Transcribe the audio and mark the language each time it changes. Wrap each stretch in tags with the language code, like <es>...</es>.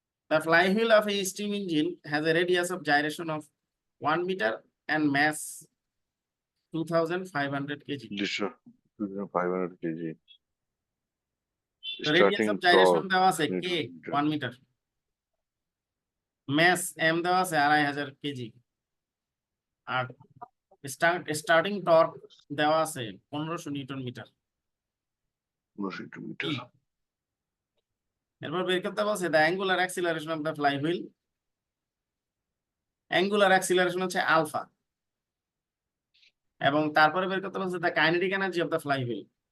<en>The flywheel of a steam engine has a radius of gyration of 1 meter and mass 2500 kg.</en> <bn>500 KG.</bn> <en>The radius of gyration</en> <bn>দেওয়া আছে</bn> <en>k Newton</en> <bn>1 metre, mass m দেওয়া আছে 2500 KG, are starting torque দেওয়া আছে 1500 Newton metre. Metre. এরপর বের করতে বলছে</bn> <en>the angular acceleration of the flywheel.</en> <bn>Angular acceleration হচ্ছে আলফা, এবং তারপরে বের করতে বলছে</bn> <en>the kinetic energy of the flywheel.</en>